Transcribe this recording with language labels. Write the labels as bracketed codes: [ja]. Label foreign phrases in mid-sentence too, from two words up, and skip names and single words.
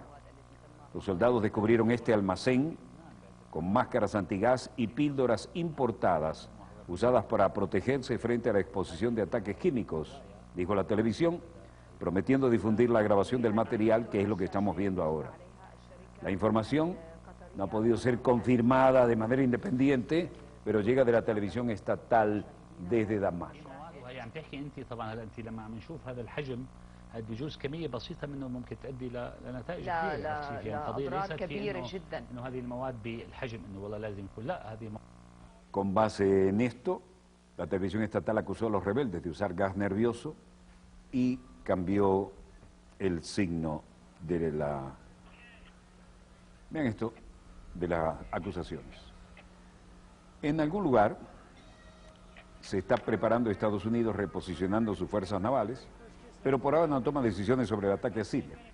[es] Los soldados descubrieron este almacén con máscaras antigás y píldoras importadas usadas para protegerse frente a la exposición de ataques químicos, dijo la televisión, prometiendo difundir la grabación del material, que es lo que estamos viendo ahora. La información no ha podido ser confirmada de manera independiente, pero llega de la televisión estatal desde Damasco. [ar] عم تحكي انت طبعا هلا انت لما عم نشوف هذا الحجم بجوز كميه بسيطه منه ممكن تؤدي لنتائج كبيره. لا اضرار كبيره جدا. انه هذه المواد بالحجم انه والله لازم يكون لا هذه. [es] Con base en esto, la televisión estatal acusó a los rebeldes de usar gas nervioso y cambió el signo de la... Vean esto, de las acusaciones. En algún lugar se está preparando Estados Unidos reposicionando sus fuerzas navales, pero por ahora no toma decisiones sobre el ataque a Siria.